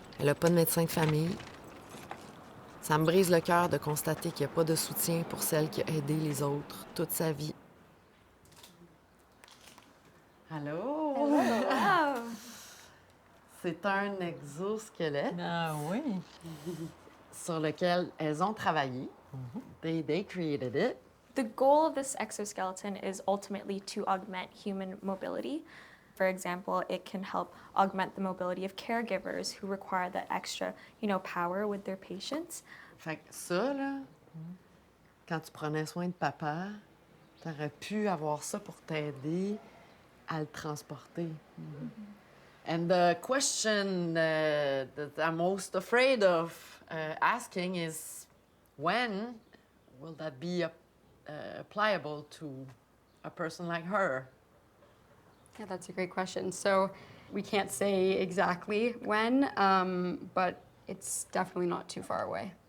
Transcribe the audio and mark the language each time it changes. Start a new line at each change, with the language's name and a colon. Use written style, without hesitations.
French: Elle a pas de médecin de famille. Ça me brise le cœur de constater qu'il n'y a pas de soutien pour celle qui a aidé les autres toute sa vie. Allô?
English: Hello.
French: C'est un exosquelette. Ah oui. Sur lequel elles ont travaillé.
English: They created it. The goal of this exoskeleton is ultimately to augment human mobility. For example, it can help augment the mobility of caregivers who require that extra, power with their patients.
French: Fait que ça, là, quand tu prenais soin de papa, t'aurais pu avoir ça pour t'aider à le transporter.
English: And the question that I'm most afraid of asking is, when will that be applicable to a person like her? Yeah, that's a great question. So we can't say exactly when, but it's definitely not too far away.